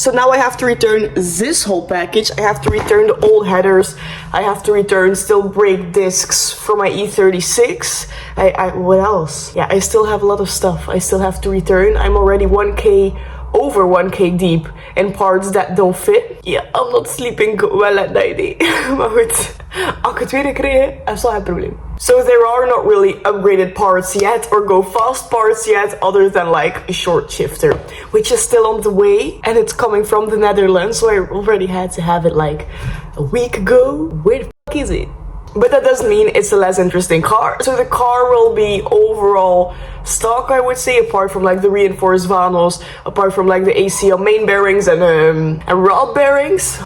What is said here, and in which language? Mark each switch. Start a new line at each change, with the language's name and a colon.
English: So now I have to return this whole package. I have to return the old headers. I have to return still brake discs for my E36. What else? Yeah, I still have a lot of stuff I still have to return. I'm already over 1k deep in parts that don't fit. Yeah, I'm not sleeping well at night.
Dutch: Maar goed, als ik het weer krijg, dat is wel een probleem.
English: So there are not really upgraded parts yet or go fast parts yet other than like a short shifter, which is still on the way and it's coming from the Netherlands, so I already had to have it like a week ago. Where the fuck is it? But that doesn't mean it's a less interesting car. So the car will be overall stock, I would say, apart from like the reinforced VANOS, apart from like the ACL main bearings and rod bearings.